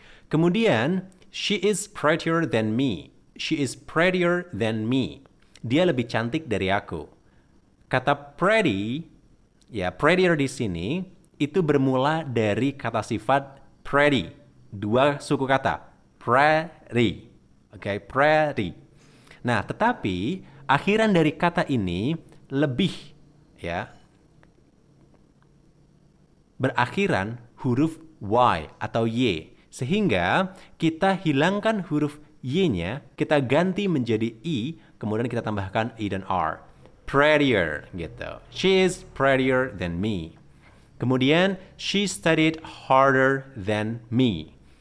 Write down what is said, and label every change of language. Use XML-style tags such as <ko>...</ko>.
<en>Kemudian, she is prettier than me. She is prettier than me.</en> <id>Dia lebih cantik dari aku. Kata pretty, ya, prettier di sini itu bermula dari kata sifat pretty. Dua suku kata, pretty. Oke, pretty. Nah, tetapi akhiran dari kata ini lebih, ya, berakhiran huruf Y atau Y. Sehingga kita hilangkan huruf Y-nya, kita ganti menjadi I, kemudian kita tambahkan I dan R.</id> <en>Prettier, gitu. She is prettier than me. Kemudian, she studied harder than me.</en>